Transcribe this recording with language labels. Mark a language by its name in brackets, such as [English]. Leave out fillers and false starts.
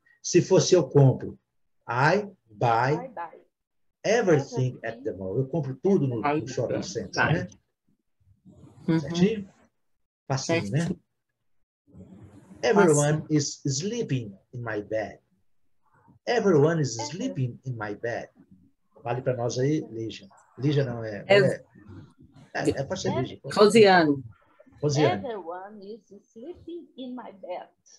[Portuguese] Se fosse eu compro, [English] I buy everything at the mall. [Portuguese] Eu compro tudo no shopping center, né? Certinho? Facinho, né? [English] Everyone is sleeping in my bed. Everyone is sleeping in my bed. [Portuguese] Vale para nós aí, Lígia. Lígia não é. Pode ser Lígia. Rosiane. [English] Everyone is sleeping in my bed.